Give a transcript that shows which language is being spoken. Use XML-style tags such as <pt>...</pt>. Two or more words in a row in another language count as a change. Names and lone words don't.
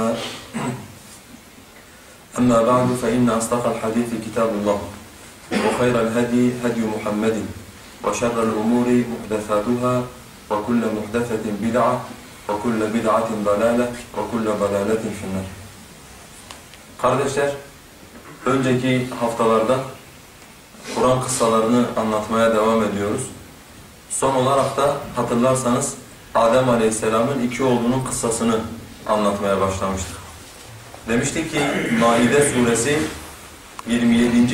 <ar>أما بعد فإن أصدق الحديث كتاب الله وخير الهدي هدي محمد وشر الأمور محدثاتها وكل محدثة بدعة وكل بدعة ضلالة وكل ضلالة في النار.</ar> <tr>Kardeşler, önceki haftalarda Kur'an kıssalarını anlatmaya devam ediyoruz. Son olarak da hatırlarsanız Adem Aleyhisselam'ın iki oğlunun kıssasını anlatmaya başlamıştık. Demiştik ki Maide suresi 27.</tr>